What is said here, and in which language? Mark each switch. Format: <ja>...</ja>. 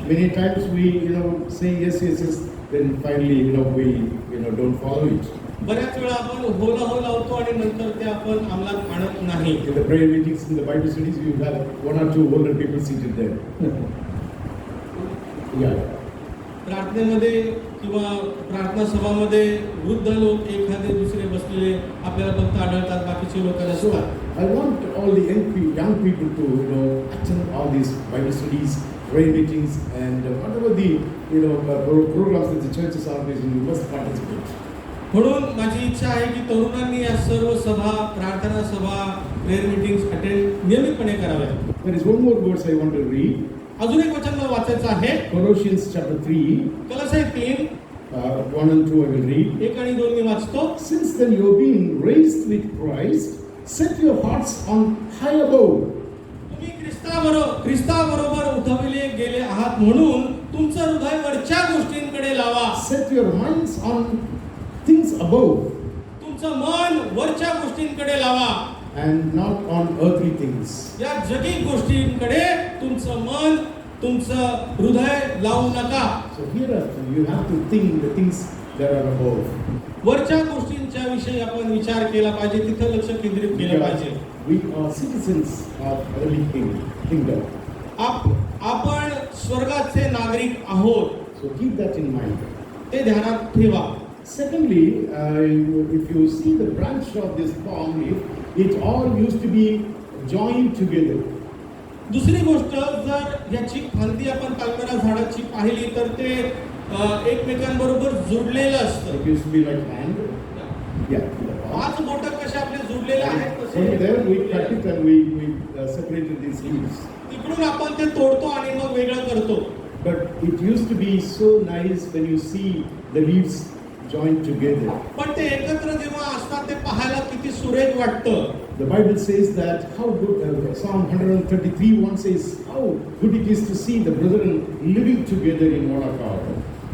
<en>Many times we say yes, yes, yes, then finally we don't follow it.</en> <mr>बऱ्याच वेळा आपण हो लावतो आणि नंतर ते आपण अंमलात आणत नाही.</mr> <en>In the prayer meetings, in the Bible studies, you have 1 or 2 older people seated there. Yeah.</en> <mr>प्रार्थनेमध्ये किंवा प्रार्थना सभामध्ये वृद्ध लोक एखादे दुसरे बसलेले आपल्याला फक्त आढळतात, बाकीचे लोक</mr> <en>So</en> <mr>नसतात.</mr> <en>I want all the young people to attend all these Bible studies, prayer meetings, and whatever the programs that the church is organizing, you must participate.</en> <mr>म्हणून माझी इच्छा आहे की तरुणांनी या सर्व सभा, प्रार्थना सभा, प्रेयर मीटिंग्स अटेंड नियमितपणे कराव्यात.</mr> <en>There is one more verse I want to read.</en> <mr>अजून एक वचन मला वाचायचं आहे.</mr> <en>Colossians chapter 3,</en> <mr>कलोसे 3</mr> <en>1 and 2 I will read.</en> <mr>1 आणि 2 मी वाचतो.</mr> <en>Since then you have been raised with Christ, set your hearts on high above.</en> <mr>तुम्ही ख्रिस्ताबरोबर उठविले गेले आहात म्हणून तुमचं हृदय वरच्या गोष्टींकडे लावा.</mr> <en>Set your minds on things above</en> <mr>तुमचं मन वरच्या गोष्टींकडे लावा</mr> <en>and not on earthly things.</en> <mr>या जगिक गोष्टींकडे तुमचं मन, तुमचं हृदय लावू नका.</mr> <en>So hereafter you have to think the things that are above.</en> <mr>वरच्या गोष्टींच्या विषयी आपण विचार केला पाहिजे, तिथं लक्ष केंद्रित केलं पाहिजे.</mr> <en>We are citizens of heavenly kingdom.</en> <mr>आपण स्वर्गाचे नागरिक आहोत,</mr> <en>So keep that in mind.</en> <mr>ते ध्यानात ठेवा.</mr> <en>Secondly, if you see the branch of this palm leaf, it all used to be joined together.</en> <mr>दुसरी गोष्ट, जर याची फांदी आपण पाल्मेरा झाडाची पाहिली तर ते एकमेकांबरोबर जोडलेलं असतं.</mr> <en>It used to be like hand. Yeah.</en> <mr>पाच बोटं कशा आपले जोडलेले आहेत</mr> <en>From</en> <mr>तसे</mr> <en>there we cut it and we separated these leaves.</en> <mr>तिकडून आपण ते तोडतो आणि मग वेगळं करतो.</mr> <en>But it used to be so nice when you see the leaves joined together.</en> <mr>पण ते एकत्र जेव्हा असतात ते पाहायला किती सुरेख वाटतं.</mr> <en>The Bible says that how good, Psalm 133:1 says how good it is to see the brethren living together in one accord.</en>